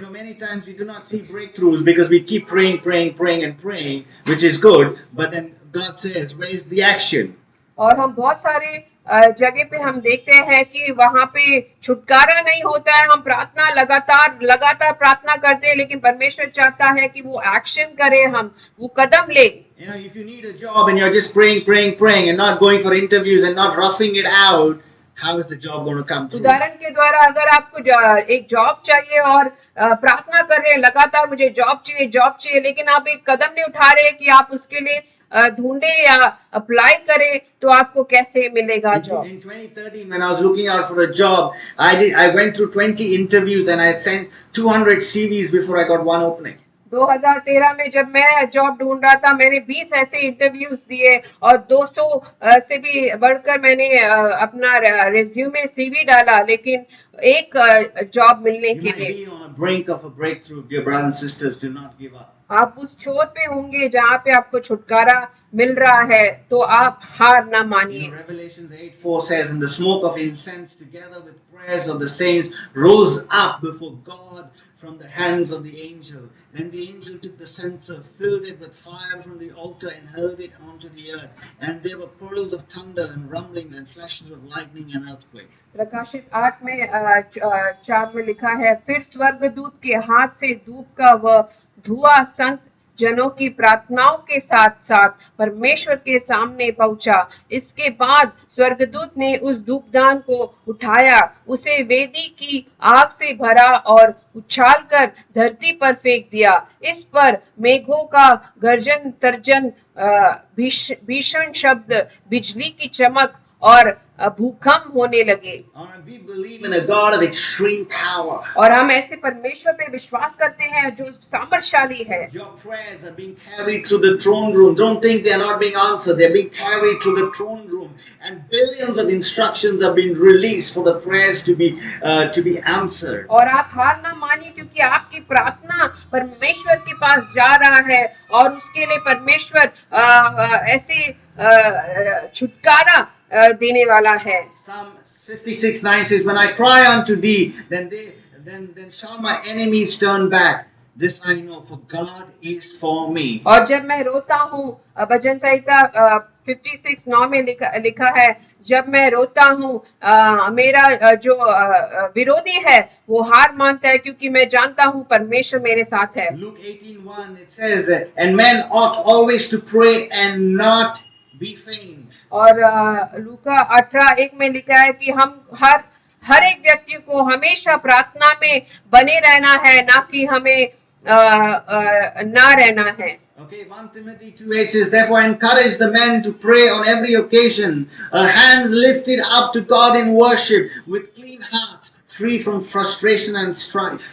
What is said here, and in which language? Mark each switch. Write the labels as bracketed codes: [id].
[en] Many times we do not see breakthroughs because we keep praying and praying, which is good. But then God says, where is the action? [hi] और हम बहुत सारे जगह पे हम देखते हैं कि वहाँ पे छुटकारा नहीं होता है. हम प्रार्थना लगातार प्रार्थना करते हैं, लेकिन परमेश्वर चाहता है कि वो एक्शन करे, हम वो कदम ले. [en] If you need a job and you're just praying and not going for interviews and not roughing it out, how is the job going to come through? [hi] उदाहरण के द्वारा अगर आपको एक जॉब चाहिए और प्रार्थना कर रहे हैं लगातार, मुझे जॉब चाहिए, लेकिन आप एक कदम नहीं उठा रहे कि आप उसके लिए ढूंढे या अप्लाई करें, तो आपको कैसे मिलेगा job. [en] In 2013, when I was looking out for a job, I went through 20 interviews and I sent 200 CVs before I got one opening. [hi] 2013 में जब मैं जॉब ढूंढ रहा था, मैंने 20 ऐसे इंटरव्यूज दिए और 200 से भी बढ़कर मैंने अपना रिज्यूमे सीवी डाला, लेकिन एक जॉब मिलने के लिए. [en] You might be on a brink of a breakthrough, dear brothers and sisters. Do not give up. [hi] आप उस छोर पे होंगे जहाँ पे आपको छुटकारा मिल रहा है, तो आप हार ना मानिए. [en] Revelations 8:4 says, and the smoke of incense together with prayers of the saints rose up before God from the hands of the angel. And the angel took the censer, filled it with fire from the altar and hurled it onto the earth. And there were pearls of thunder and rumblings and flashes of lightning and earthquake. [hi] प्रकाशित 8 में 4 में लिखा है, फिर स्वर्गदूत के हाथ से धूप का वह धुआं संत जनों की प्रार्थनाओं के साथ साथ परमेश्वर के सामने पहुंचा. इसके बाद स्वर्गदूत ने उस धूपदान को उठाया, उसे वेदी की आग से भरा और उछालकर धरती पर फेंक दिया. इस पर मेघों का गर्जन तर्जन, भीषण शब्द, बिजली की चमक और भूकंप होने लगे। [en] And we believe in a God of extreme power. [hi] और हम ऐसे परमेश्वर पे विश्वास करते हैं जो सामर्थशाली है। [en] Your prayers are being carried through the throne room. Don't think they are not being answered. They are being carried through the throne room, and billions of instructions are being released for the prayers to be answered. [hi] और आप हार ना मानिए, क्योंकि आपकी प्रार्थना परमेश्वर के पास जा रहा है और उसके लिए परमेश्वर ऐसे छुटकारा देने वाला है। [en] Psalm 56:9 says, "When I cry unto thee, then shall my enemies turn back. This I know, for God is for me." [hi] और जब मैं रोता हूँ, भजन संहिता 56:9 में लिखा है, जब मैं रोता हूँ मेरा जो विरोधी है वो हार मानता है, क्योंकि मैं जानता हूँ परमेश्वर मेरे साथ है। [en] Luke 18:1 it says, "And men ought always to pray and not be faint." [hi] और लूका 18:1 में लिखा है कि हम हर एक व्यक्ति को हमेशा प्रार्थना में बने रहना है, ना कि हमें ना रहना है। [en] Okay, 1 Timothy 2:8 says, "Therefore encourage the men to pray on every occasion, hands lifted up to God in worship, with clean hearts, free from frustration and strife."